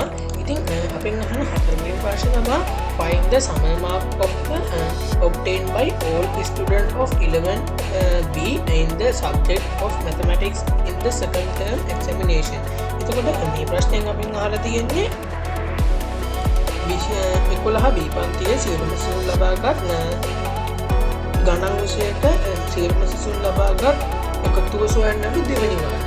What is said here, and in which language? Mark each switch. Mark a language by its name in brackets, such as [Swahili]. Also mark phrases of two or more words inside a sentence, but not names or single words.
[Sinhala] ඉතින් අපෙන් අහන හතරවෙනි ප්‍රශ්නේ තමයි [English] find the summary mark of the obtained by all students of 11B in the subject of mathematics in the second term examination. [Sinhala] එතකොට මේ ප්‍රශ්නයෙන් අපෙන් අහලා තියෙන්නේ 11B පන්තියේ සියලුම සිසුන් ලබාගත් ගණන් විෂයට සියලුම සිසුන් ලබාගත් එකතුව සොයන්නලු දෙවෙනි වාරේ.